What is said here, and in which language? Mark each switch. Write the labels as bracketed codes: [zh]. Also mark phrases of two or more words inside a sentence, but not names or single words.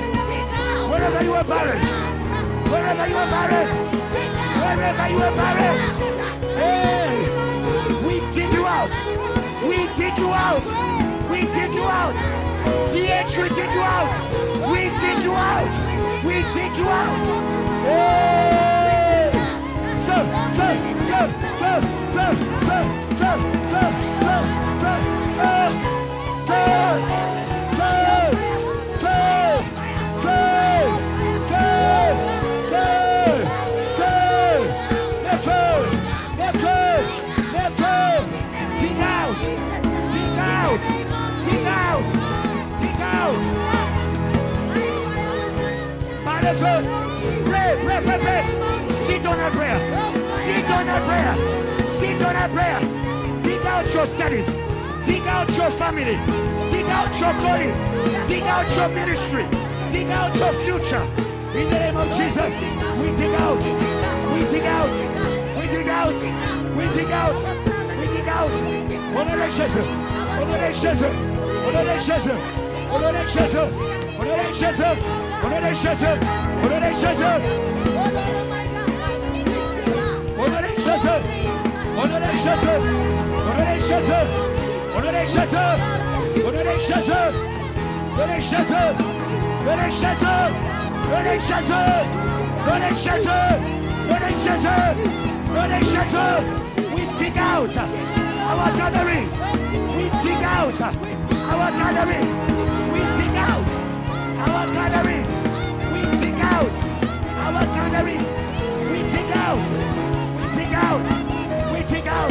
[en] Wherever you are buried. Wherever you are buried. Wherever you are buried. Hey, we dig you out. We dig you out. We dig you out. VH, we dig you out. We dig you out. We dig you out. Hey! Go, go, go, go, go, go, go, go, go, go, go, go, go, go, go, go, go, go. Never, never, never. Dig out. Dig out. Dig out. Dig out. Pray, pray, pray, pray. Sit on a prayer. Sit on a prayer. Sit on a prayer. Dig out your studies. Dig out your family. Dig out your calling. Dig out your ministry. Dig out your future. In the name of Jesus, we dig out. We dig out. We dig out. We dig out. We dig out. [fr] Honoré Jésus. Honoré Jésus. Honoré Jésus. Honoré Jésus. Honoré Jésus. Honoré Jésus. Honoré Jésus. Honoré Jésus. Honoré Jésus. Honoré Jésus. Honoré Jésus. Honoré Jésus. Honoré Jésus. Honoré Jésus. Honoré Jésus. Honoré Jésus. Honoré Jésus. Honoré Jésus. [en] We dig out our gathering. We dig out our gathering. We dig out our gathering. We dig out our gathering. We dig out. We dig out. We dig out.